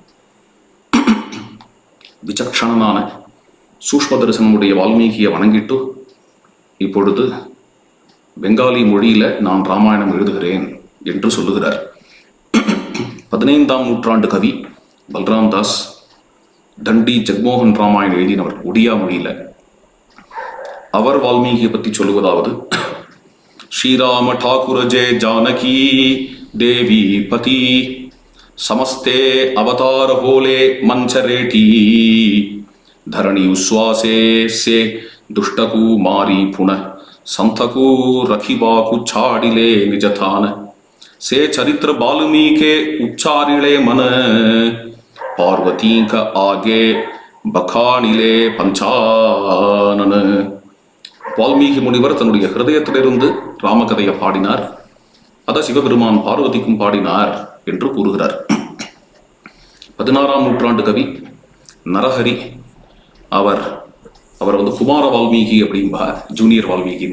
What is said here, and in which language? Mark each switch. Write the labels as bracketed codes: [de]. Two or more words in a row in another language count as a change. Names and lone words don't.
[ta] விசக்ஷணனான சூஷ்ம தரிசனமுடைய வால்மீகியை வணங்கிட்டு இப்பொழுது பெங்காலி மொழியில நான் ராமாயணம் எழுதுகிறேன் என்று சொல்லுகிறார். 15ஆம் நூற்றாண்டு கவி பல்ராம் தாஸ் தண்டி ஜக்மோகன் ராமாயணம் எழுதினவர் ஒடியா மொழியில. அவர் வால்மீகியை பற்றி சொல்லுவதாவது: [or] ଶ୍ରୀରାମ ଠାକୁର ଜୟ ଜାନକୀ ଦେବୀ ପତି ସମସ୍ତେ ଅବତାର ହୋଲେ ମଞ୍ଚରେଟି ଧରଣୀ ଉସ୍ୱାସେ ସେ ଦୁଷ୍ଟକୁ ମାରି ପୁନ ସନ୍ଥକୁ ରଖିବାକୁ ଛାଡିଲେ ନିଜଥାନ ସେ ଚରିତ୍ର ବାଲ୍ମୀକେ ଉଚ୍ଚାରିଲେ ମନ ପାର୍ବତୀ କା ଆଗେ ବଖାନିଲେ ପଞ୍ଚାନନ. [ta] வால்மீகி முனிவர் தன்னுடைய ஹிருதயத்திலிருந்து ராமகதையை பாடினார். அதை சிவபெருமான் பார்வதிக்கும் பாடினார் என்று கூறுகிறார். 16ஆம் நூற்றாண்டு கவி நரஹரி அவர் குமார வால்மீகி அப்படின்பா, ஜூனியர் வால்மீகின்னு.